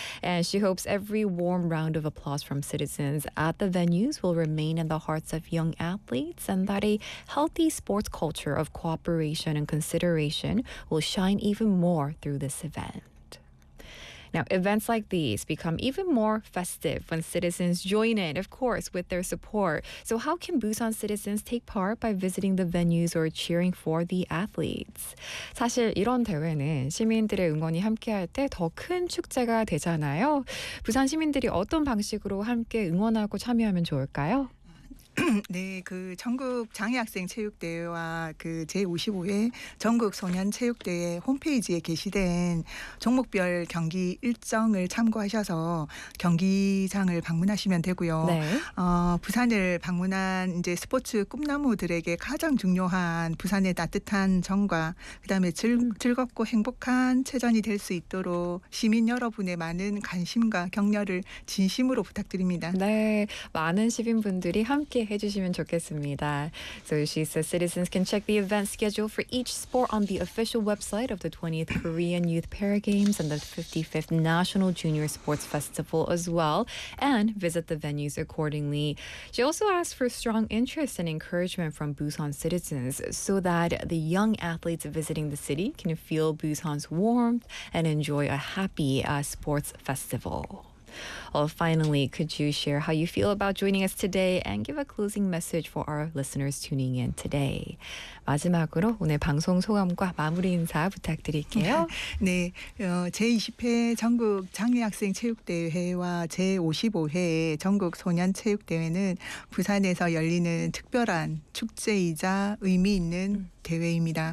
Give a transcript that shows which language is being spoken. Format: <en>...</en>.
<en>And she hopes every warm round of applause from citizens at the venues will remain in the hearts of young athletes, and that a healthy sports culture of cooperation and consideration will shine even more through this event. Now, events like these become even more festive when citizens join in, of course, with their support. So how can Busan citizens take part by visiting the venues or cheering for the athletes?</en> <ko>사실 이런 대회는 시민들의 응원이 함께할 때 더 큰 축제가 되잖아요. 부산 시민들이 어떤 방식으로 함께 응원하고 참여하면 좋을까요? 네, 전국 장애학생 체육대회와 제55회 전국 소년 체육대회 홈페이지에 게시된 종목별 경기 일정을 참고하셔서 경기장을 방문하시면 되고요. 네. 부산을 방문한 이제 스포츠 꿈나무들에게 가장 중요한 부산의 따뜻한 정과 그다음에 즐겁고 행복한 체전이 될 수 있도록 시민 여러분의 많은 관심과 격려를 진심으로 부탁드립니다. 네, 많은 시민분들이 함께 해주시면 좋겠습니다.</ko> <en>So she says citizens can check the event schedule for each sport on the official website of the 20th Korean Youth Para Games and the 55th National Junior Sports Festival as well, and visit the venues accordingly. She also asked for strong interest and encouragement from Busan citizens so that the young athletes visiting the city can feel Busan's warmth and enjoy a happy sports festival. Well, finally, could you share how you feel about joining us today and give a closing message for our listeners tuning in today?</en> <ko>마지막으로 오늘 방송 소감과 마무리 인사 부탁드릴게요. 네, 제20회 전국 장애학생 체육대회와 제55회 전국 소년 체육대회는 부산에서 열리는 특별한 축제이자 의미 있는 대회입니다.</ko>